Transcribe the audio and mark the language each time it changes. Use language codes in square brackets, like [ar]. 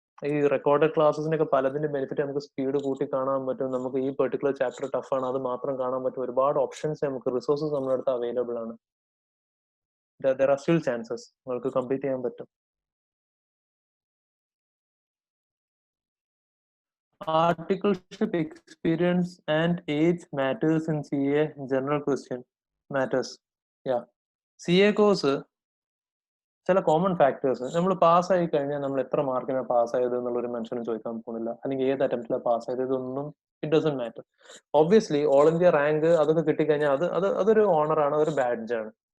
[ml] ഈ recorded ക്ലാസ്സിനൊക്കെ പലതിന്റെ benefit നമുക്ക് speed കൂട്ടി കാണാൻ പറ്റും. നമുക്ക് ഈ പെർട്ടിക്കുലർ ചാപ്റ്റർ ടഫാണ്, അത് മാത്രം കാണാൻ പറ്റും. ഒരുപാട് ഓപ്ഷൻസ് നമുക്ക്, റിസോഴ്സസ് നമ്മുടെ അടുത്ത് അവൈലബിൾ ആണ്. [en] there are still chances [ml] നിങ്ങൾക്ക് കംപ്ലീറ്റ് ചെയ്യാൻ പറ്റും. [en] Articleship experience and age matters in CA. General question matters. Yeah. [ml] CA course ചില കോമൺ ഫാക്ടേഴ്സ്, നമ്മൾ പാസ്സായി കഴിഞ്ഞാൽ നമ്മൾ എത്ര മാർക്കിനാണ് പാസ്സായത് എന്നുള്ളൊരു മനുഷ്യനും ചോദിക്കാൻ പോകുന്നില്ല, അല്ലെങ്കിൽ ഏത് അറ്റംപ്റ്റിലാണ് പാസ്സായത്, ഇതൊന്നും [en] It doesn't matter. [ml] Obviously all India rank അതൊക്കെ കിട്ടിക്കഴിഞ്ഞാൽ അതൊരു ഓണറാണ്, അതൊരു ബാഡ്ജാണ്.